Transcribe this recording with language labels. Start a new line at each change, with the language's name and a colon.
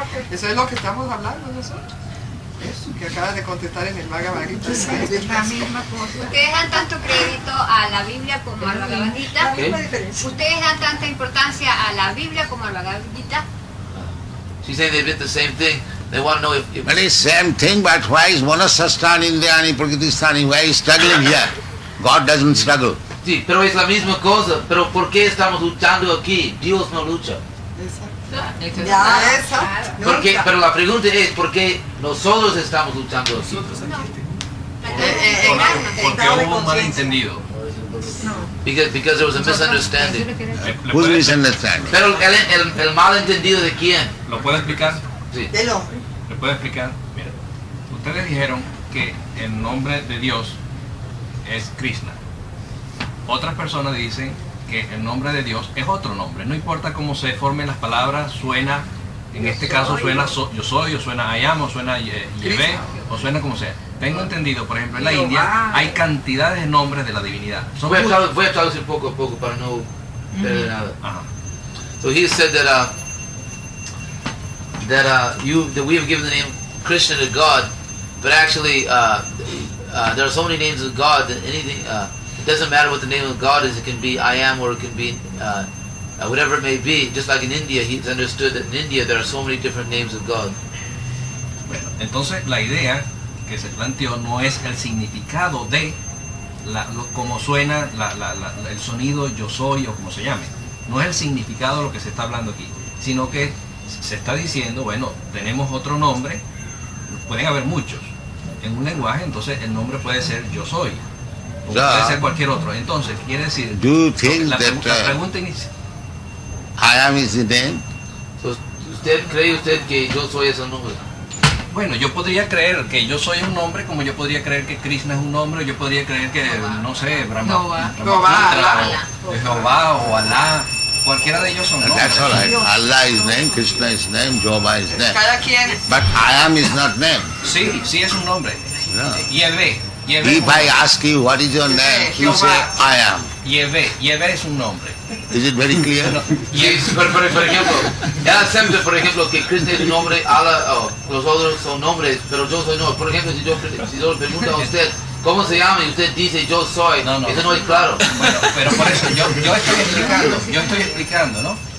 Spanish: Eso es lo que estamos hablando nosotros. Eso que acabas de contestar en el Bhagavad Gita. Es la misma cosa. Ustedes dan tanto crédito a la Biblia como al Bhagavad Gita. La misma diferencia. Ustedes dan tanta importancia a la Biblia como al Bhagavad Gita.
English: She's saying they did the same thing. They want to know if But it's same thing, but why is
Sanskrit: Manasastani Indriyani Prakritistani?
English: Why is struggling here? God doesn't struggle.
Spanish: sí, pero es la misma cosa. Pero ¿por qué estamos luchando aquí? Dios no lucha. Ya, Esa. Porque, pero la pregunta es ¿por qué nosotros estamos luchando aquí? Porque hubo un malentendido.
English: Because there was a misunderstanding. Who's misunderstanding?
Spanish: Pero el malentendido de quién? ¿Lo puedo explicar? Sí. del hombre. ¿Le puedo explicar? Mira, ustedes dijeron que el nombre de Dios es Krishna. Otras personas dicen que el nombre de Dios es otro nombre. No importa cómo se formen las palabras, suena, en este caso suena yo soy, o suena
English: I am,
Spanish: o suena Yevé, o suena como sea. Tengo entendido, por ejemplo, en la India hay cantidades de nombres de la divinidad. Son Voy a traducir poco a poco para no perder nada. Ajá.
English: So he said that that we have given the name Krishna to God, but actually there are so many names of God that anything it doesn't matter what the name of God is. It can be I am, or it can be whatever it may be. Just like in India, he's understood that in India there are so many different names of God.
Spanish: Bueno, entonces la idea que se planteó no es el significado de cómo suena el sonido yo soy o como se llame. No es el significado lo que se está hablando aquí, sino que se está diciendo, bueno, tenemos otro nombre, pueden haber muchos. En un lenguaje, entonces el nombre puede ser yo soy, o puede ser cualquier otro. Entonces, quiere decir,
English: Do you think
Spanish: la
English: that
Spanish: pregunta inicial.
English: I am is the name?
Spanish: So, ¿Cree usted que yo soy ese nombre? Bueno, yo podría creer que yo soy un nombre, como yo podría creer que Krishna es un nombre, yo podría creer que, no sé, Brahma, o Jehová o Alá, cualquiera de ellos son nombres.
English: That's all right. Allah is name, Krishna is name, Jehovah is name.
Spanish: Cada quien.
English: But I am is not name.
Spanish: Sí, sí es un nombre. No. Yevé.
English: If I ask you what is your name, you say I am.
Spanish: Yevé es un nombre.
English: Is it very clear?
Spanish: Sí, por ejemplo, él acepta, por ejemplo, que Krishna es un nombre, Allah, los otros son nombres, pero yo soy no. Por ejemplo, si yo le pregunto a usted cómo se llama y usted dice yo soy, eso no es claro. Bueno, pero por eso yo estoy explicando, ¿no?